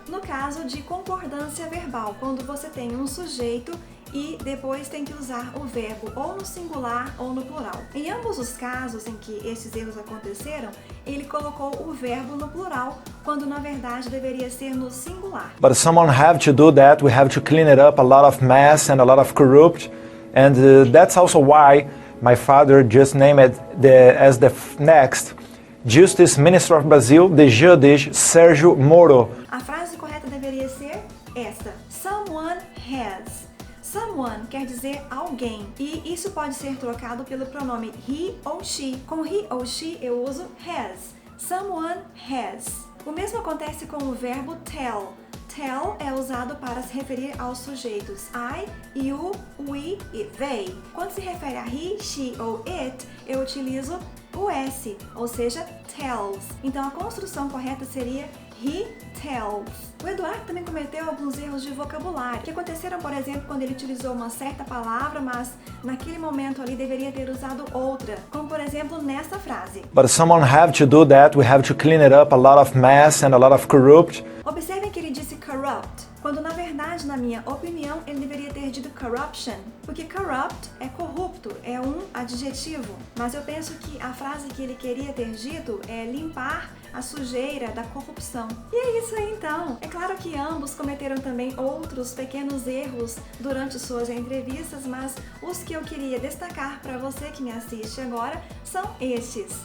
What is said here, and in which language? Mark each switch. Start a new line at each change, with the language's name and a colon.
Portuguese: No caso de concordância verbal, quando você tem um sujeito e depois tem que usar o verbo ou no singular ou no plural. Em ambos os casos em que esses erros aconteceram, ele colocou o verbo no plural, quando na verdade deveria ser no singular.
English: But someone have to do that. We have to clean it up, a lot of mess and a lot of corrupt. And that's also why my father just named it as the next Justice Minister of Brazil, the Judge Sérgio Moro.
Portuguese: A frase correta deveria ser esta:
English: Someone has.
Portuguese: Someone quer dizer alguém, e isso pode ser trocado pelo pronome he ou she. Com he ou she eu uso has.
English: Someone has.
Portuguese: O mesmo acontece com o verbo tell. Tell é usado para se referir aos sujeitos I, you, we e they. Quando se refere a he, she ou it, eu utilizo o S, ou seja, tells. Então a construção correta seria
English: he tells.
Portuguese: O Eduardo também cometeu alguns erros de vocabulário, que aconteceram, por exemplo, quando ele utilizou uma certa palavra, mas naquele momento ali deveria ter usado outra, como por exemplo nessa frase.
English: But someone have to do that. We have to clean it up, a lot of mess and a lot of corrupt.
Portuguese: Observem que ele disse corrupt, quando na verdade, na minha opinião, ele deveria ter dito corruption, porque corrupt é corrupto, é um adjetivo. Mas eu penso que a frase que ele queria ter dito é limpar a sujeira da corrupção. E é isso aí então. É claro que ambos cometeram também outros pequenos erros durante suas entrevistas, mas os que eu queria destacar para você que me assiste agora são estes.